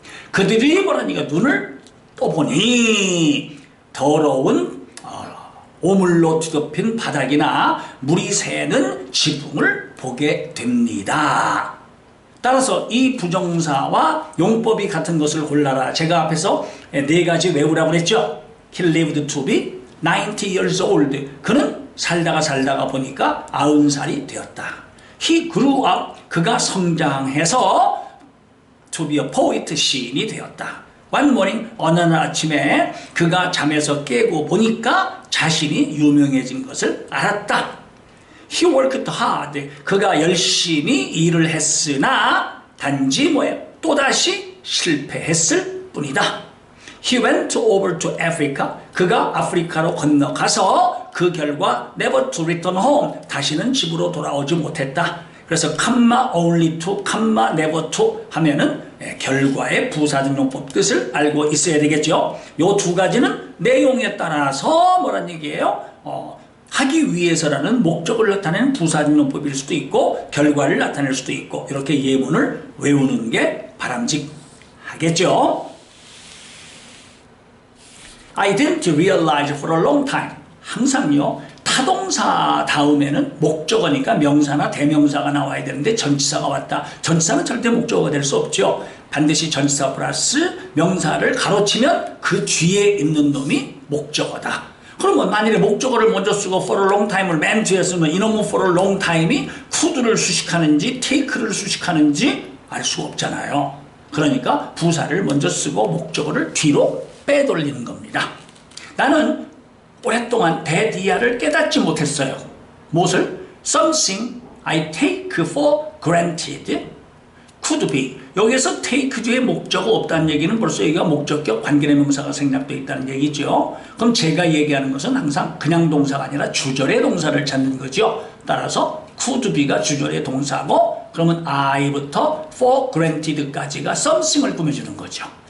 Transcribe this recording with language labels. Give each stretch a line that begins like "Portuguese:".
Korean: 그들이 뭐라니까 눈을 떠보니 더러운 오물로 뒤덮인 바닥이나 물이 새는 지붕을 보게 됩니다. 따라서 이 부정사와 용법이 같은 것을 골라라. 제가 앞에서 4가지 외우라고 그랬죠.
English: He lived to be 90 years old.
Korean: 그는 살다가 보니까 90살이 되었다.
English: He grew up.
Korean: 그가 성장해서
English: to be a poet.
Korean: 시인이 되었다.
English: One morning.
Korean: 어느 날 아침에 그가 잠에서 깨고 보니까 자신이 유명해진 것을 알았다.
English: He worked hard.
Korean: 그가 열심히 일을 했으나 단지 또다시 실패했을 뿐이다.
English: He went over to Africa.
Korean: 그가 아프리카로 건너가서 그 결과
English: never to return home.
Korean: 다시는 집으로 돌아오지 못했다. 그래서
English: comma only to, comma never to
Korean: 하면은 결과의 부사적 용법 뜻을 알고 있어야 되겠죠. 요 2가지는 내용에 따라서 뭐란 얘기예요? 하기 위해서라는 목적을 나타내는 부사적 용법일 수도 있고 결과를 나타낼 수도 있고 이렇게 예문을 외우는 게 바람직하겠죠.
English: I didn't realize for a long time.
Korean: 항상요. 타동사 다음에는 목적어니까 명사나 대명사가 나와야 되는데 전치사가 왔다. 전치사는 절대 목적어가 될 수 없죠. 반드시 전치사 플러스 명사를 가로치면 그 뒤에 있는 놈이 목적어다. 그러면 만일에 목적어를 먼저 쓰고 for a long time을 맨 뒤에 쓰면 이놈은 for a long time이 could를 수식하는지 take를 수식하는지 알 수가 없잖아요. 그러니까 부사를 먼저 쓰고 목적어를 뒤로 빼돌리는 겁니다. 나는 오랫동안 대디아를 깨닫지 못했어요. 무엇을?
English: Something I take for granted could be.
Korean: 여기서 take 뒤에 목적어 없다는 얘기는 벌써 여기가 목적격 관계대명사가 생략되어 있다는 얘기죠. 그럼 제가 얘기하는 것은 항상 그냥 동사가 아니라 주절의 동사를 찾는 거죠. 따라서 could be가 주절의 동사고 그러면 I부터 for granted까지가 something을 꾸며주는 거죠.